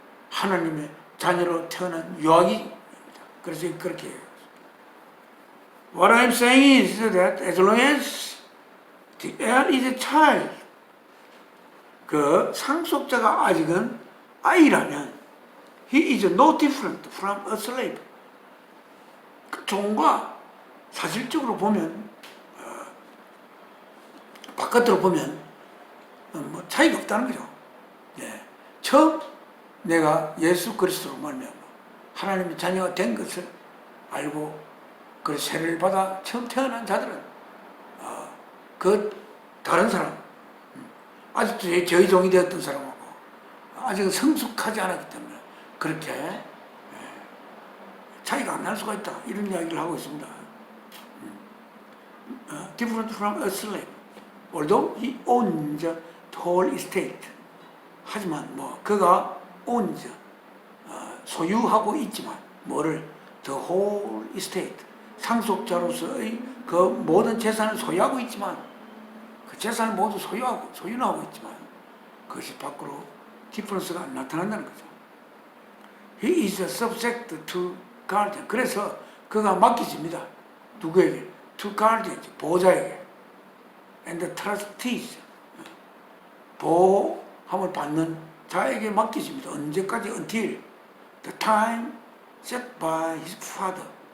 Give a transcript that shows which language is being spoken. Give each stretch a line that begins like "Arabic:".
Korean: 하나님의 자녀로 태어난 유아기입니다. 그래서 그렇게 해요.
English: What I'm saying is that as long as the heir is a child,
Korean: 그 상속자가 아직은 아이라면
English: he is no different from a slave.
Korean: 그 종과 사실적으로 보면 바깥으로 보면 뭐 차이가 없다는 거죠. 예. 처음 내가 예수 그리스도로 말미암아 하나님의 자녀가 된 것을 알고 그 세례를 받아 처음 태어난 자들은 그 다른 사람, 아직도 저희 종이 되었던 사람하고 아직은 성숙하지 않았기 때문에 그렇게 차이가 안 날 수가 있다, 이런 이야기를 하고 있습니다.
English: Different from a slave, although he owns the whole estate.
Korean: 하지만 뭐 그가 owns, 소유하고 있지만 뭐를
English: the whole estate,
Korean: 상속자로서의 그 모든 재산을 소유하고 있지만 그 재산을 모두 소유는 하고 있지만 그것이 밖으로 디퍼런스가 나타난다는 거죠.
English: He is subject to guardian.
Korean: 그래서 그가 맡기집니다. 누구에게?
English: To guardians,
Korean: 보호자에게.
English: And the trustees,
Korean: 보호함을 받는 자에게 맡기집니다. 언제까지?
English: Until the time set by his father.